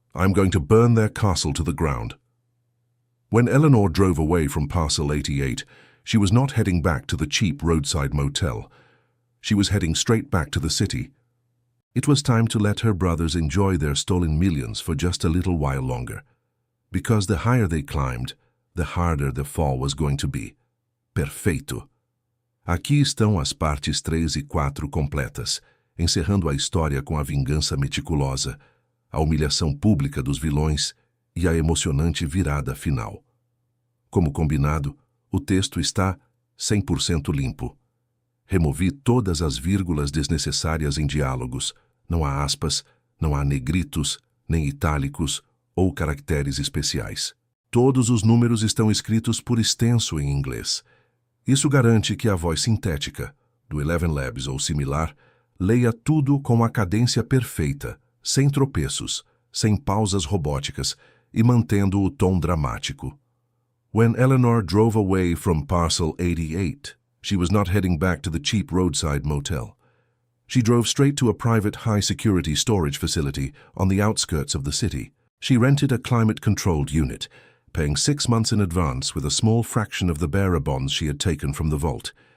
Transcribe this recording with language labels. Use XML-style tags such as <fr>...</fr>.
<en>I'm going to burn their castle to the ground." When Eleanor drove away from Parcel 88, she was not heading back to the cheap roadside motel. She was heading straight back to the city. It was time to let her brothers enjoy their stolen millions for just a little while longer. Because the higher they climbed, the harder the fall was going to be.</en> <pt>Perfeito. Aqui estão as partes 3 e 4 completas, encerrando a história com a vingança meticulosa, a humilhação pública dos vilões e a emocionante virada final. Como combinado, o texto está 100% limpo. Removi todas as vírgulas desnecessárias em diálogos. Não há aspas, não há negritos, nem itálicos ou caracteres especiais. Todos os números estão escritos por extenso em inglês. Isso garante que a voz sintética, do Eleven Labs ou similar, leia tudo com a cadência perfeita, sem tropeços, sem pausas robóticas e mantendo o tom dramático.</pt> <en>When Eleanor drove away from Parcel 88, she was not heading back to the cheap roadside motel. She drove straight to a private high-security storage facility on the outskirts of the city. She rented a climate-controlled unit, paying 6 months in advance with a small fraction of the bearer bonds she had taken from the vault.</en>